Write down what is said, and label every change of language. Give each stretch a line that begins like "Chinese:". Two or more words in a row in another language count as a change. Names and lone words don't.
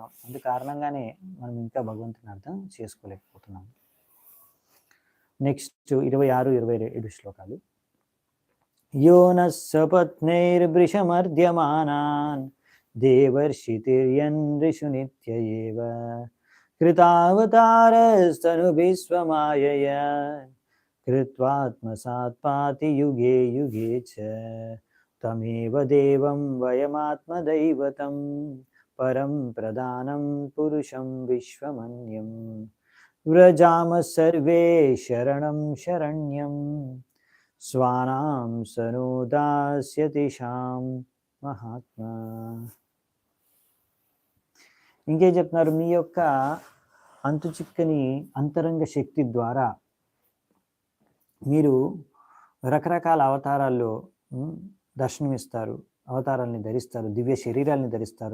Telugu: అందు కారణంగానే మనం ఇంకా భగవంతుని అర్థం చేసుకోలేకపోతున్నాం. నెక్స్ట్ 26, 27 శ్లోకాలు.
Sanskrit: యోనః సపత్నైర్వృషమర్ధ్యమానాన్ దేవర్షితిర్యన్ ఋషు నిత్య ఏవ कृतावतारस्तनु विश्वमायया कृत्वात्मसात् पाति युगे युगे च तमेव देवं वयमात्मदैवतं परं प्रधानं पुरुषं विश्वमन्यं व्रजामः सर्वे शरणं शरण्यं स्वानां सनोदास्यतिशां మహాత్మా.
Telugu: ఇంకేం చెప్తున్నారు? మీ యొక్క అంతు చిక్కని అంతరంగ శక్తి ద్వారా మీరు రకరకాల అవతారాల్లో దర్శనమిస్తారు, అవతారాలని ధరిస్తారు, దివ్య శరీరాల్ని ధరిస్తారు.